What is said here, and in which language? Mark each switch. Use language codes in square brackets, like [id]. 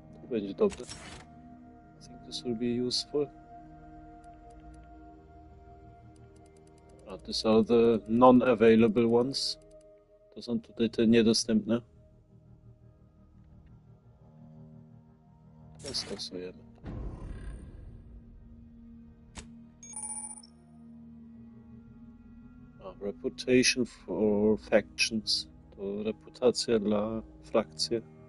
[pl] będzie dobre. [en] I think this will be useful. These are the non-available ones. [pl] To są tutaj te niedostępne. To stosujemy. [en] Reputation for factions. [pl] To reputacja dla frakcji.